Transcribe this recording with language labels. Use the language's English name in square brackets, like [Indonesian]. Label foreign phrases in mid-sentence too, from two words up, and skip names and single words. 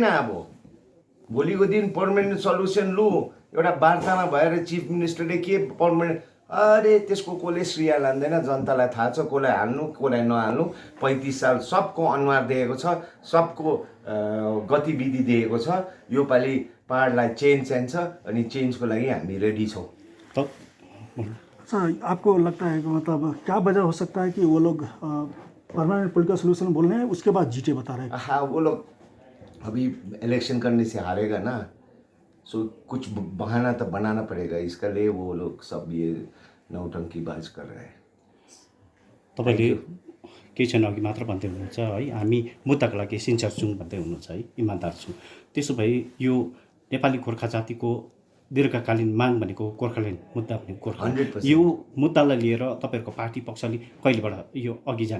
[Nepali] अब भोलिको दिन [English] permanent solution [Nepali] लु, एउटा वार्तामा भएर चिफ मिनिस्टरले के पर्मानेन्ट, अरे त्यसको कसले श्रेय लाँदैन, जनतालाई थाहा छ कसलाई हाल्नु कसलाई नहाल्नु। 35 साल सबको अनुहार दिएको छ, सबको गतिविधि दिएको छ। योपालि पहाडलाई चेन्ज चाहिन्छ, अनि चेन्जको लागि हामी रेडी छौँ। [Hindi] सर, आपको लगता है कि मतलब क्या वजह हो सकता है कि वो लोग [English] permanent political solution [Hindi] बोल रहे हैं, उसके बाद जीटे बता रहे हैं? हाँ, वो लोग अभी इलेक्शन करने से हारेगा ना, सो कुछ बहाना तो बनाना पड़ेगा, इसका लिए वो लोग सब ये नौटंकीबाज कर रहे हैं। [Nepali] तपाईँले केही क्षण अघि मात्र भन्दै हुनुहुन्छ है, हामी मुद्दाको लागि सिन्सियर छौँ भन्दै हुनुहुन्छ है, इमान्दार छौँ। त्यसो भए यो नेपाली गोर्खा जातिको दीर्घकालीन माग भनेको गोर्खाल्यान्ड मुद्दा भनेको गोर्खाल्यान्ड, 100%। यो मुद्दालाई लिएर तपाईँहरूको पार्टी पक्षले कहिलेबाट यो अघि जाने